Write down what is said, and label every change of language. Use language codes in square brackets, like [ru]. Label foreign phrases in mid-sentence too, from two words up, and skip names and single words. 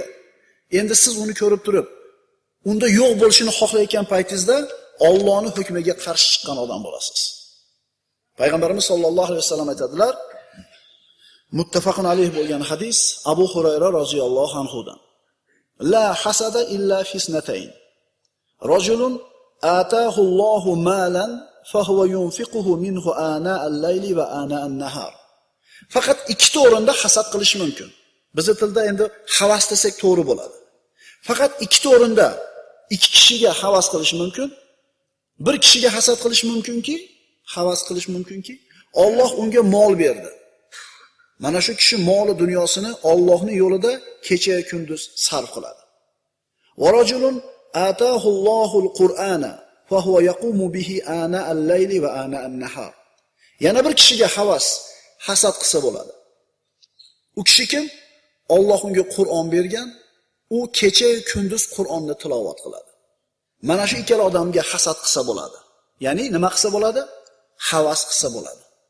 [uz] Endi siz uni ko'rib turib, unda yo'q bo'lishini xohlayotgan paytingizda Allohning hukmiga qarshi chiqqan odam bo'lasiz. Payg'ambarimiz [ar] صلى الله عليه وسلم [uz] aytadilar, [ar] متفق عليه [uz] bo'lgan hadis Abu Hurayra roziyallohu anhudan. [ar] لا حسد إلا في اثنتين. رجل آتاه الله مالا فهو ينفقه منه آناء الليل وآناء النهار. [uz] Faqat ikkita o'rinda hasad qilish mumkin. Bizning tilda endi havas desak to'g'ri bo'ladi. Faqat ikkita o'rinda ikki kishiga havas qilish mumkin. Bir kishiga hasad qilish mumkinki, havas qilish mumkinki, Alloh unga mol berdi. Mana shu kishi moli dunyosini Allohning yo'lida kecha kunduz sarf qiladi. [ar] ورجل آتاه الله القرآن فهو يقوم به آناء الليل وآناء النهار. [uz] Yana bir kishiga havas, hasad qilsa bo'ladi. U kishi kim? Alloh unga Qur'on bergan, u kecha kunduz Qur'onni tilovat qiladi. Mana shu ikkala odamga hasad qilsa bo'ladi. Ya'ni nima qilsa bo'ladi? Havas qilsa bo'ladi.